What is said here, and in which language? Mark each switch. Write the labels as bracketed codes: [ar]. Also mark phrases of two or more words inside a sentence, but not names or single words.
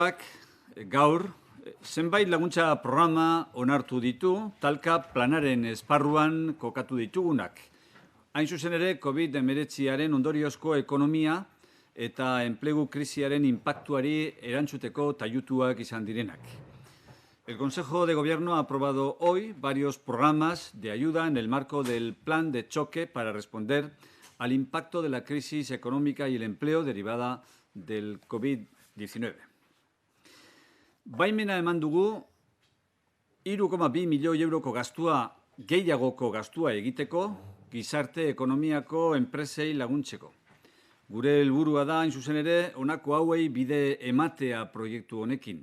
[eu] Gaur, zenbait laguntza programa onartu ditu, talka planaren esparruan kokatu ditugunak. Hain zuzen ere, COVID-19aren ondoriozko ekonomia eta enplegu krisiaren inpaktuari erantzuteko taiutuak izan direnak. [es] El Consejo de Gobierno ha aprobado hoy varios programas de ayuda en el marco del plan de choque para responder al impacto de la crisis económica y el empleo derivada del COVID-19. [eu] Baimena eman dugu 3,2 milioi euroko gastua gehiagoko gastua egiteko gizarte ekonomiako enpresei laguntzeko. Gure helburua da, hain zuzen ere, honako hauei bide ematea proiektu honekin.